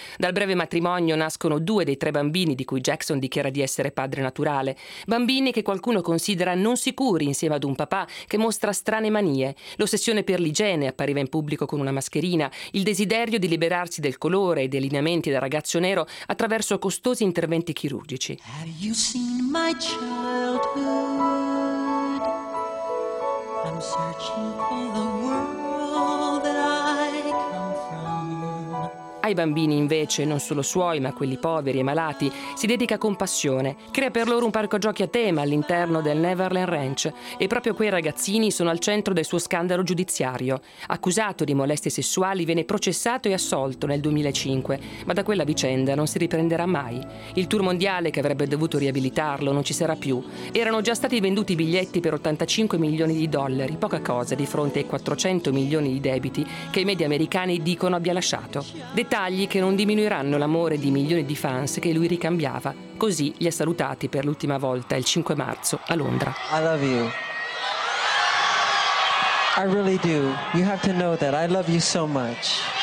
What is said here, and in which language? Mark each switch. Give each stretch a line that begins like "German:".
Italian: Dal breve matrimonio nascono 2 dei 3 bambini di cui Jackson dichiara di essere padre naturale, bambini che qualcuno considera non sicuri insieme ad un papà che mostra strane manie. L'ossessione per l'igiene appariva in pubblico con una mascherina, il desiderio di liberarsi del colore e dei lineamenti da ragazzo nero attraverso costosi interventi chirurgici.
English: You've seen my childhood. I'm searching for the world that I come from.
Italian: Ai bambini invece, non solo suoi, ma quelli poveri e malati, si dedica con passione. Crea per loro un parco giochi a tema all'interno del Neverland Ranch. E proprio quei ragazzini sono al centro del suo scandalo giudiziario. Accusato di molestie sessuali, viene processato e assolto nel 2005. Ma da quella vicenda non si riprenderà mai. Il tour mondiale che avrebbe dovuto riabilitarlo non ci sarà più. Erano già stati venduti i biglietti per 85 milioni di dollari, poca cosa di fronte ai 400 milioni di debiti che i media americani dicono abbia lasciato. Dettagli che non diminuiranno l'amore di milioni di fans che lui ricambiava. Così li ha salutati per l'ultima volta il 5 marzo a Londra.
English: I love you. I really do. You have to know that I love you so much.